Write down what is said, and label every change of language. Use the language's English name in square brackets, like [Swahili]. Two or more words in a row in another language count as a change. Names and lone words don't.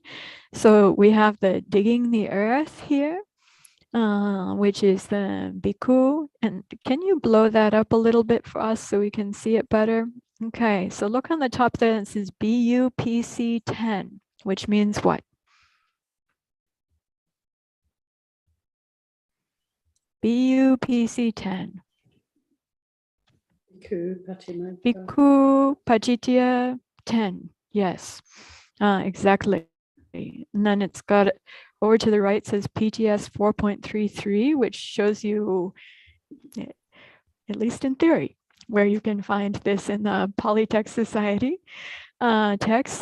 [English] So we have the digging the earth here, which is the bhikkhu. And can you blow that up a little bit for us so we can see it better? Okay, so look on the top there, it says BUPC 10, which means what? BUPC 10. [Pali] Bhikkhu Pachitya 10. [English] Yes, exactly. And then it's got over to the right says PTS 4.33, which shows you, at least in theory, where you can find this in the Polytext Society text.